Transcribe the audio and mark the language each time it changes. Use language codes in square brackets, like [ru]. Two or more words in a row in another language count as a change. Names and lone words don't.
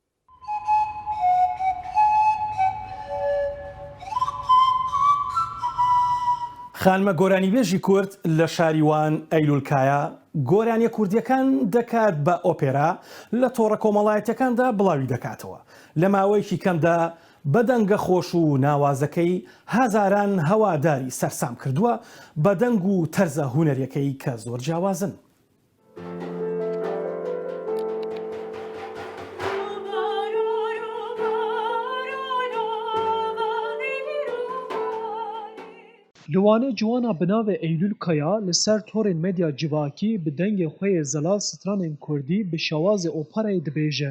[ckb] خانمە گۆرانیبێژی کورد لە شاریوان ئەیلولکایە گۆرانیە کوردیەکان دەکات بە ئۆپێرا لە تۆڕە کۆمەڵایەتەکاندا بڵاوی دەکاتەوە لە ماوەیەکی کەمدا بەدەنگە خۆش و ناوازەکەی هەزاران هەواداری سەرسام کردووە بە دەنگ و تەرزە هونەریەکەی کە زۆر جیاوازن. [ku] Liwanê ciwana binavê Eylûlkaya li ser torên medya civakî bi dengê xwe yê zelal stranên Kurdî bi şewazê operayê dibêje.